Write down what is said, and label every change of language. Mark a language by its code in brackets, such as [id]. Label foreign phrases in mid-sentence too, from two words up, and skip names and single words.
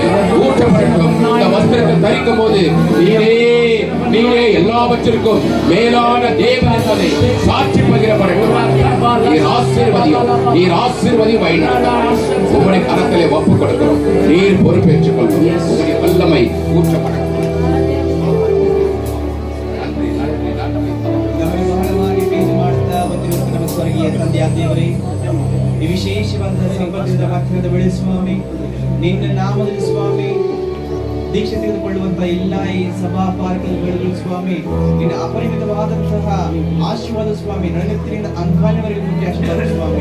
[ta] இந்த வஸ்திரத்தை தரிக்கும் போது நீரே எல்லாவற்றிற்கும் மேலான தேவன் என்பதை சாட்சி பகிரப்படட்டும். நீர் ஆசீர்வதியும் உங்களுடைய கரத்திலே ஒப்புக் கொடுக்கிறோம். நீர் பொறுப்பேற்றுக் கொள்ளும். உங்களுடைய வல்லமை ஊற்றப்படட்டும். [kn] ವಿಶೇಷವಾದ ಸಂಪತ್ತಿನ ವಾಕ್ಯದ ಬೆಳೆ ಸ್ವಾಮಿ ನಿನ್ನ ನಾಮದಲ್ಲಿ ಸ್ವಾಮಿ ದೀಕ್ಷೆ ತೆಗೆದುಕೊಳ್ಳುವಂತಹ ಎಲ್ಲ ಈ ಸಭಾ ಪಾರ್ಕಲ್ಗಳಿಗೂ ಸ್ವಾಮಿ ನಿನ್ನ ಅಪರಿಮಿತವಾದಂತಹ ಆಶೀರ್ವಾದ ಸ್ವಾಮಿ ನಡುತ್ತಿನಿಂದ ಅಂಗಾಲವರೆಗೂ ಮುಖ್ಯ ಆಶೀರ್ವಾದ ಸ್ವಾಮಿ.